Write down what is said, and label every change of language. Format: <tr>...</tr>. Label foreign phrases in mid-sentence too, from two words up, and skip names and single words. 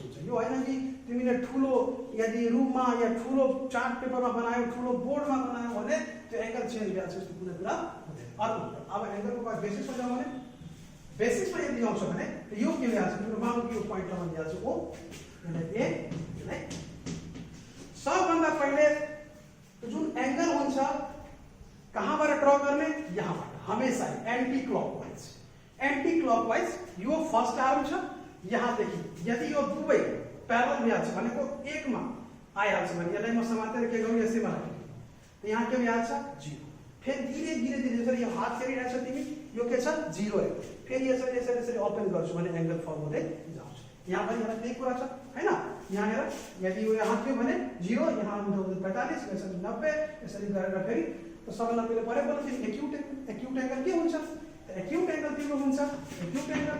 <ne>हुन्छ यो हैन कि तिमीले ठुलो यदि रुममा या ठुलो</ne> <en>chart paperमा</en> <ne>बनायो ठुलो बोर्डमा बनायो भने त्यो</ne> <en>angle change</en> <ne>भइहाल्छ त्यस्तो कुनै कुरा हुँदैन अर्को अब एंगलको बाद बेसिसमा जाउँ भने बेसिसमा यदि आउँछ भने यो के भइहाल्छ तिम्रो मानौ कि यो पोइन्टमा भइहाल्छ ओ यसलाई ए यसलाई सबभन्दा पहिले जुन एंगल हुन्छ कहाँबाट ड्रा गर्ने यहाँबाट हमेशा</ne> <en>anti clockwise</en> <ne>यो फर्स्ट आर्म छ यहाँदेखि यदि यो दुवै प्यारलल भइहाल्छ भनेको एकमा आइहाल्छ भने यसलाई म समातेर के गरौँ यसैमा राख्छु यहाँ के भइहाल्छ 0 फेरि</ne> <hi>धीरे धीरे</hi> <ne>जसरी यो हात फेरिरहेछ तिमी यो के छ 0 है फेरि यसरी यसरी यसरी ओपन गर्छु भने</ne> <en>angle form</en> <ne>हुँदै जान्छ यहाँ पनि यहाँ त्यही कुरा छ हैन यहाँ हेर यदि यो यहाँ थियो भने 0 यहाँ आउँदा 45 यसरी 90 यसरी गरेर फेरि त सबैलाई पहिले परे बोल्नु</ne> <en>acute angle</en> <ne>के हुन्छ</ne> <en>acute angle</en> <ne>तिम्रो हुन्छ एक्युट</ne>